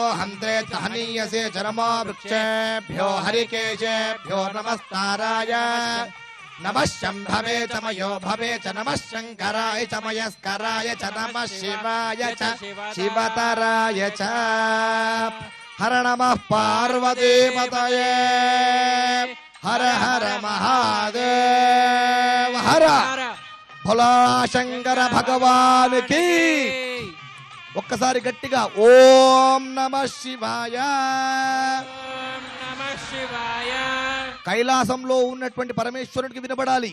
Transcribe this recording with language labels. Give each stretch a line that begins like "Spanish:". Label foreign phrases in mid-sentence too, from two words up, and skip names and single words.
Sanskrit: हन्त्रे च हनीयसे च नमो वृक्षेभ्यो हरिकेशेभ्यो नमस्ताराय नमः शम्भवे च मयो भवे च नमः शङ्कराय च मयस्कराय च नमः शिवाय च शिवतराय च हर नमः पार्वतीपतये
Hindi: हर हर महादेव हर भोला शंकर भगवान की.
Telugu: ఒక్కసారి గట్టిగా
Sanskrit: ఓం నమః శివాయ. ఓం నమః శివాయ.
Telugu: కైలాసంలో ఉన్నటువంటి పరమేశ్వరుడికి వినబడాలి.